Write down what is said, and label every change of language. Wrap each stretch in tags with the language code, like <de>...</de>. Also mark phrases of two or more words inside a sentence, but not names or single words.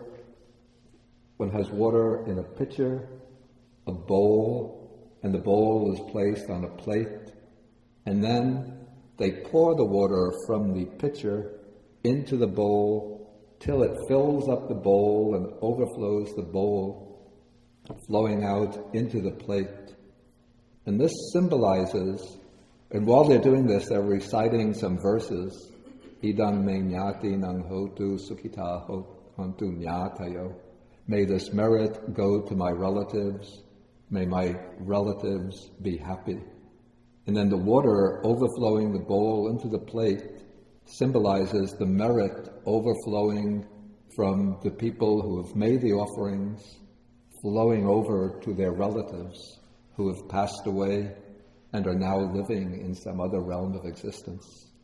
<en>One has water in a pitcher, a bowl, and the bowl is placed on a plate, and then they pour the water from the pitcher into the bowl till it fills up the bowl and overflows the bowl, flowing out into the plate. And this symbolizes, and while they're doing this, they're reciting some verses.</en> <pi>Idam me ñāti nang hotu sukhita hontu ñātayo.</pi> <en>May this merit go to my relatives. May my relatives be happy. And then the water overflowing the bowl into the plate symbolizes the merit overflowing from the people who have made the offerings, flowing over to their relatives who have passed away and are now living in some other realm of existence.</en>